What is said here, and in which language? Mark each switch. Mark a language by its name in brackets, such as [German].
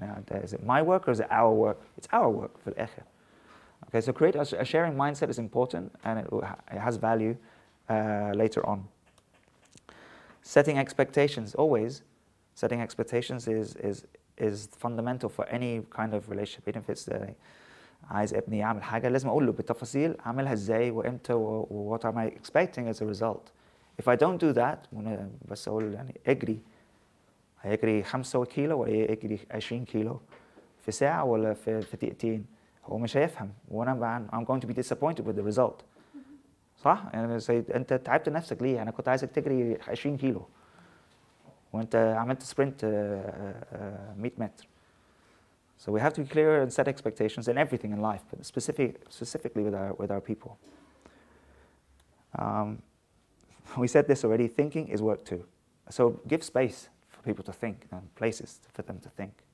[English] Is it my work or is it our work? It's our work for the akhir. Okay, so create a sharing mindset is important, and it has value later on. Setting expectations, always. Setting expectations is fundamental for any kind of relationship. Even if it's [Arabic] عايز ابني يعمل حاجة لازم أقول له بالتفاصيل أعملها إزاي وإمتى [English] what am I expecting as a result. If I don't do that, [Arabic] بس أقول يعني هيجري 5 كيلو ولا يجري 20 كيلو في ساعة ولا في دقيقتين، هو مش هيفهم وأنا [English] I'm going to be disappointed with the result. [Arabic] صح؟ يعني أنت تعبت نفسك ليه؟ أنا كنت عايزك تجري 20 كيلو وأنت عملت سبرنت 100 متر. [English] So we have to be clear and set expectations in everything in life, but specifically with our people. We said this already. Thinking is work too. So give space for people to think and places for them to think.